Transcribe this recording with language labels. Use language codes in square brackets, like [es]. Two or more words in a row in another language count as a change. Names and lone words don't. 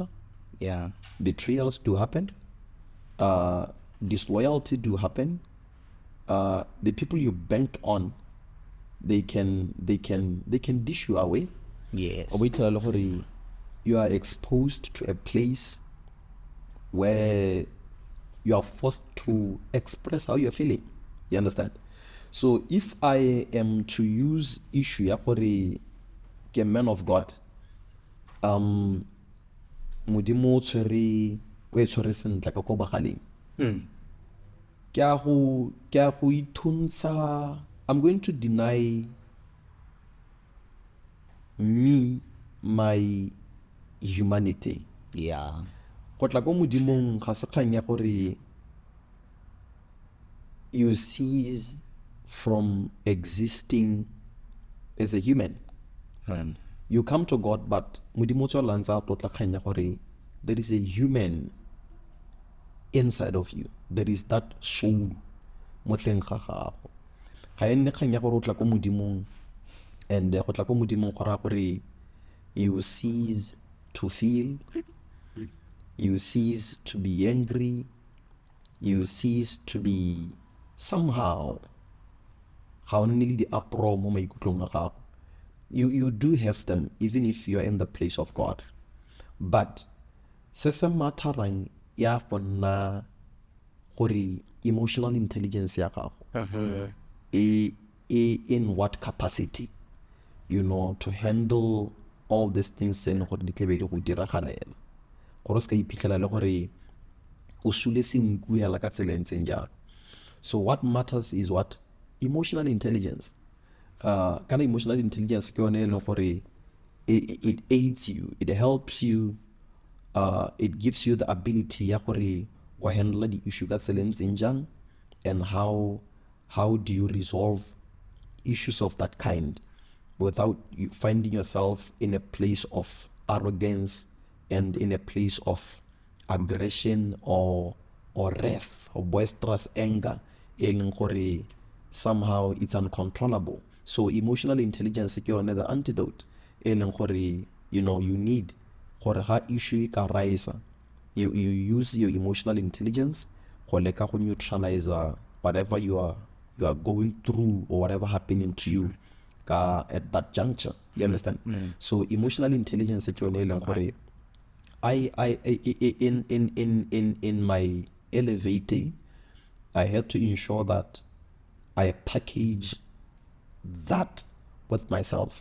[en] Betrayals do happen, disloyalty do happen, the people you banked on, they can dish you away. You are exposed to a place where you are forced to express how you're feeling, you understand? So if I am to use issue [tn] ya gore ke [en] man of God, [tn] modimo o tshwere sentle ka ko bagaleng ke a go ithuntsha, [en] I'm going to deny me my humanity. [tn] go tla ko modimong ga se kgang ya gore [en] you cease from existing as a human. You come to God, but [tn] modimo o tswela ntse a tlotla kgang ya gore [en] there is a human inside of you. There is that soul [tn] mo teng ga gago. Ga e nne kgang ya gore o tla ko modimong and go tla ko modimong go raya gore [en] you cease to feel, you cease to be angry, you cease to be somehow [tn] ga o nne le di-uproar mo maikutlong a gago. [en] You do have them even if you are in the place of God, but [tn] se se matterang ya go nna gore [en] emotional intelligence [tn] ya gago [en] in what capacity, you know, to handle all these things [tn] tse gore di tlebe di go diragalela gore se ka iphitlhela le gore o sule senku hela ka tsela ntseng jalo. [en] So what matters is what? Emotional intelligence. Kana emotional intelligence [tn] ke yone le gore [en] it aids you, it helps you, it gives you the ability [tn] ya gore o [en] handle the issue [tn] ka tsela ntseng jang, [en] and how do you resolve issues of that kind without you finding yourself in a place of arrogance and in a place of aggression or wrath or boisterous anger, somehow it's uncontrollable. So emotional intelligence is the antidote. You know, you need [tn] gore ha issue ka [en] rise, you use your emotional intelligence [tn] go leka go [en] neutralize whatever you are going through or whatever happening to you at that juncture. You understand? So emotional intelligence is I in my elevating, I had to ensure that I package that with myself.